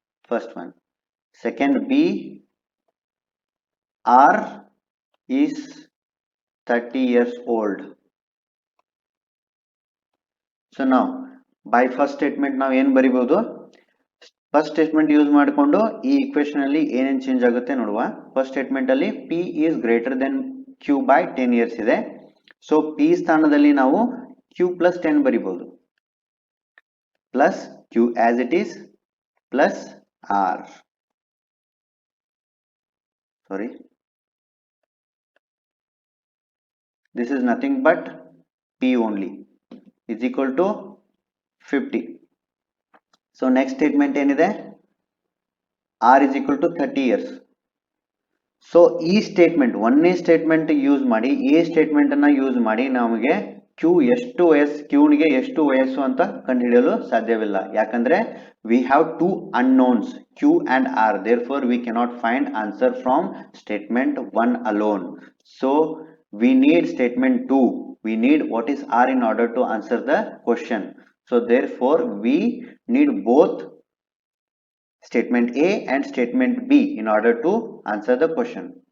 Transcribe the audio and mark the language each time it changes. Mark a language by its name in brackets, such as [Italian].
[English] First one. Second, B, R is 30 years old. So now by first statement [Kannada] ನಾವು ಏನು ಬರಿಬಹುದು? First statement use ಮಾಡಿಕೊಂಡು ಈ equation ಅಲ್ಲಿ ಏನೇನು ಚೇಂಜ್ ಆಗುತ್ತೆ ನೋಡುವ. [English] First statement ಅಲ್ಲಿ P is greater than Q by 10 years ಇದೆ. [Kannada] ಸೊ P ಸ್ಥಾನದಲ್ಲಿ ನಾವು Q plus 10 ಬರಿಬಹುದು. [English] Plus Q as it is plus R. Sorry. This is nothing but P only is equal to 50. So next statement ಏನಿದೆ R is equal to 30 years. [Kannada] So ಈ statement ಒಂದನೇ statement use ಮಾಡಿ A statement ಅನ್ನ use ಮಾಡಿ ನಮಗೆ Q ಎಷ್ಟು ವಯಸ್ಸು Qನಿಗೆ ಎಷ್ಟು ವಯಸ್ಸು ಅಂತ ಕಂಡುಹಿಡಿಯಲು ಸಾಧ್ಯವಿಲ್ಲ. [English] ಯಾಕಂದ್ರೆ we have two unknowns Q and R. Therefore we cannot find answer from statement 1 alone. So we need statement 2. We need what is R in order to answer the question. So therefore we need both statement A and statement B in order to answer the question.